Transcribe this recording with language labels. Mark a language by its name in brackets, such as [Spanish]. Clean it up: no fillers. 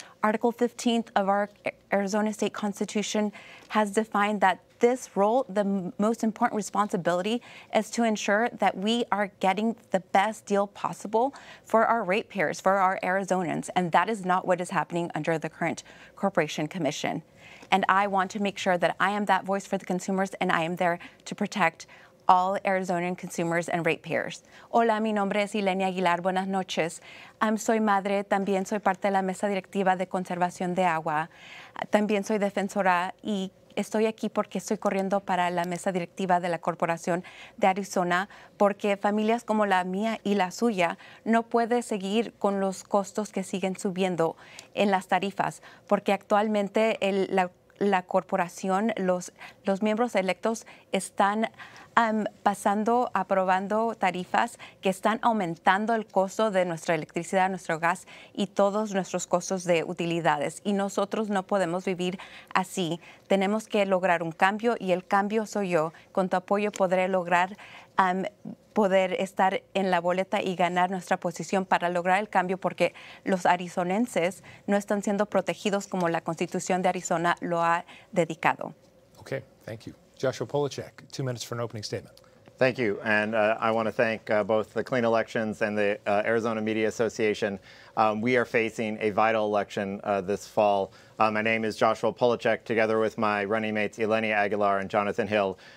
[English] Article 15 of our Arizona State Constitution has defined that this role, the most important responsibility, is to ensure that we are getting the best deal possible for our ratepayers, for our Arizonans, and that is not what is happening under the current Corporation Commission. And I want to make sure that I am that voice for the consumers, and I am there to protect all Arizonian consumers and ratepayers. [Spanish] Hola, mi nombre es Yelenia Aguilar. Buenas noches. Soy madre, también soy parte de la mesa directiva de conservación de agua. También soy defensora y estoy aquí porque estoy corriendo para la mesa directiva de la Corporación de Arizona porque familias como la mía y la suya no pueden seguir con los costos que siguen subiendo en las tarifas porque actualmente la corporación, los miembros electos están aprobando tarifas que están aumentando el costo de nuestra electricidad, nuestro gas y todos nuestros costos de utilidades. Y nosotros no podemos vivir así. Tenemos que lograr un cambio y el cambio soy yo. Con tu apoyo podré lograr poder estar en la boleta y ganar nuestra posición para lograr el cambio porque los arizonenses no están siendo protegidos como la Constitución de Arizona lo ha dedicado. [English] Okay, thank you. Joshua Polachek, 2 minutes for an opening statement. Thank you, and I want to thank both the Clean Elections and the Arizona Media Association. We are facing a vital election this fall. My name is Joshua Polachek, together with my running mates Yelenia Aguilar and Jonathan Hill.